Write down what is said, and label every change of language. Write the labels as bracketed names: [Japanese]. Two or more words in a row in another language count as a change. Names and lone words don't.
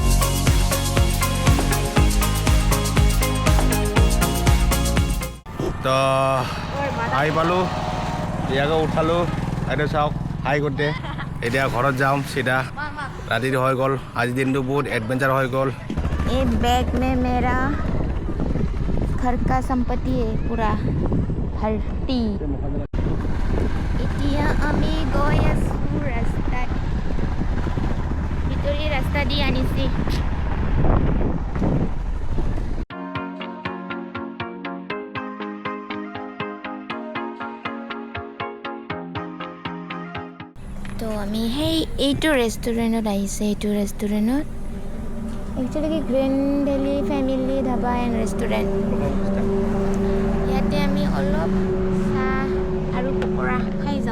[Assamese] তো আহি পালোঁ ইয়াকে উঠালোঁ এইটো চাওক হাই কৰোঁতে এতিয়া ঘৰত যাম চিধা ৰাতিটো হৈ গ'ল আজি দিনটো বহুত এডভেঞ্চাৰ হৈ গ'ল [Hindi] ये बैग में मेरा घर का संपत्ति है पूरा भर्ती [Assamese] এতিয়া আমি গৈ আছোঁ ৰাস্তাত ভিতৰি ৰাস্তা দি আনিছে তো আমি এইটো ৰেষ্টুৰেণ্টত আহিছে এইটো ৰেষ্টুৰেণ্টত একচুৱেলি গ্ৰেণ্ড ভেলী ফেমিলি ধাবা এণ্ড ৰেষ্টুৰেণ্ট ইয়াতে আমি অলপ চাহ আৰু পকৰা খাই যাওঁ